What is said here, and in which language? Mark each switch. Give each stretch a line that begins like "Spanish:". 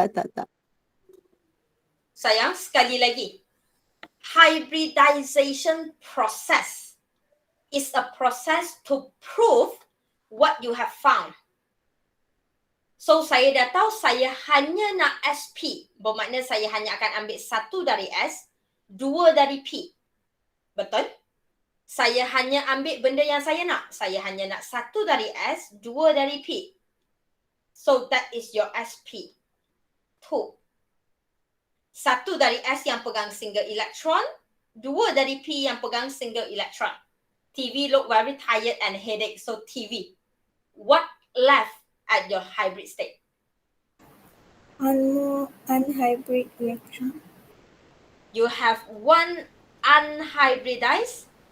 Malay: Tak. Sayang, sekali lagi.
English: Hybridization process is a process to prove what you have found.
Malay: So, saya dah tahu saya hanya nak SP. Bermakna saya hanya akan ambil 1 dari S, 2 dari P. Betul? Saya hanya ambil benda yang saya nak. Saya hanya nak 1 dari S, 2 dari P. So,
English: that is your SP.
Malay: 2. 1 dari S yang pegang single electron, 2 dari P yang pegang single electron.
English: TV look very tired and headache. So, TV. What left at your hybrid state? Unhybrid electron. You have one unhybridized.